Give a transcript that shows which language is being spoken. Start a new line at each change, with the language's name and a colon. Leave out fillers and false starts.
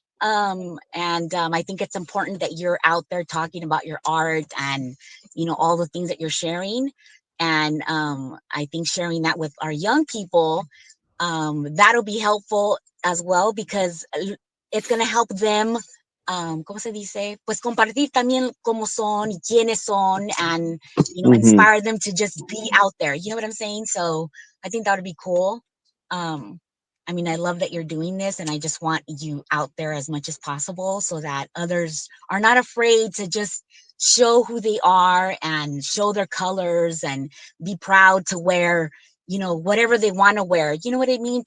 English: And I think it's important that you're out there talking about your art and, you know, all the things that you're sharing. And I think sharing that with our young people, that'll be helpful as well, because it's going to help them,
Spanish: ¿cómo se dice? Pues compartir también cómo son y quiénes son,
English: and, you know, Mm-hmm. inspire them to just be out there. You know what I'm saying? So I think that would be cool. I mean, I love that you're doing this, and I just want you out there as much as possible so that others are not afraid to just show who they are and show their colors and be proud to wear, you know, whatever they want to wear. You know what I mean?